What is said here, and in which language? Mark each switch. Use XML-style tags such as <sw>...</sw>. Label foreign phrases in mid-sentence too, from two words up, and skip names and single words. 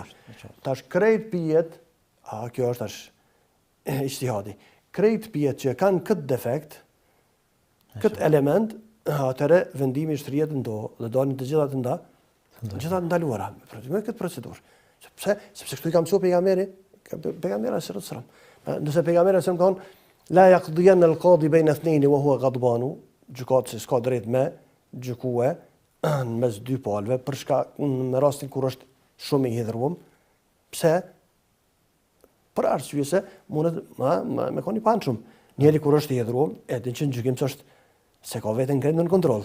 <sq>Tash krejt pijet, kjo është tash ijtihadi. Krejt pijet që kanë këtë defekt, këtë element, atëre vendimi shtrihet ndo dhe dalin të gjitha të ndaluara me këtë procedurë. Sepse këtu i kam mësuar pejgamberi</sq> <ar>صلى الله عليه وسلم.</ar> <sq>Nëse pejgamberi</sq> <ar>صلى الله عليه وسلم لا يقضين القاضي بين اثنين وهو غضبان,</ar> <sq>gjykatësi s'ka drejt me gjykue në mes dy palëve për shkak në rastin kur është shumë i hidhur. Pse? Për arsye se mundet me koni panshëm. Njeri kur është i hidhur, e din që në gjykim ç'është se ka veten në kontroll.</sq>